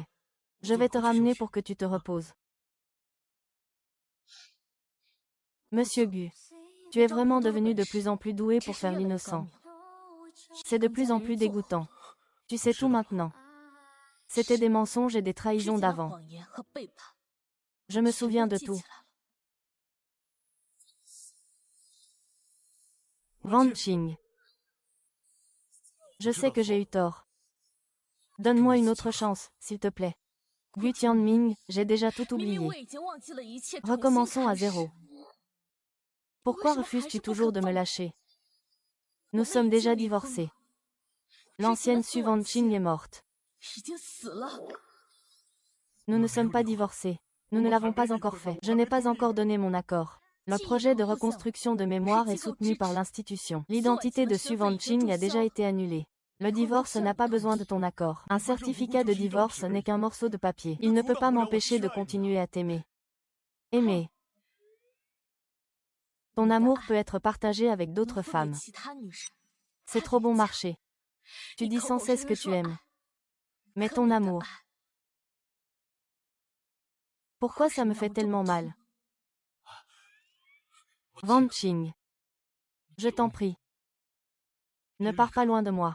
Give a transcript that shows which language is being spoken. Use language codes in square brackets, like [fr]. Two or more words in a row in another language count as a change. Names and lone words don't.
[fr] Je vais te ramener pour que tu te reposes. Monsieur Gu, tu es vraiment devenu de plus en plus doué pour faire l'innocent. C'est de plus en plus dégoûtant. Tu sais tout maintenant. C'était des mensonges et des trahisons [zh] 之前的 [fr] d'avant. [zh] 谎言和背叛， [fr] Je me [zh] 全 [fr] souviens [zh] 都 [fr] de [zh] 记 [fr] tout. [zh] 起来了。 [fr] Van Qing. Je sais que j'ai eu tort. Donne-moi une autre chance, s'il te plaît. Gu Tianming, j'ai déjà tout [zh] 明明 [fr] oublié. [zh] 我已经忘记了一切，重新 [fr] Recommençons à [zh] 开始 [fr] zéro. Pourquoi refuses-tu toujours de me lâcher? Nous sommes déjà divorcés. L'ancienne Su Van Qing est morte. [zh] 已经死了。 [fr] Nous ne sommes pas divorcés. Nous ne l'avons pas encore fait. Je n'ai pas encore donné mon accord. Le projet de reconstruction de mémoire est soutenu par l'institution. L'identité de Su Van Qing a déjà été annulée. Le divorce n'a pas besoin de ton accord. Un certificat de divorce n'est qu'un morceau de papier. Il ne peut pas m'empêcher de continuer à t'aimer. Aimer. Ton amour peut être partagé avec d'autres [zh] 能分给 [fr] femmes. [zh] 其他女人， [fr] C'est trop bon marché. Tu dis sans cesse que tu aimes. Mais ton amour. Pourquoi ça me fait tellement mal? Van Qing. Je t'en prie. Ne pars pas loin de moi.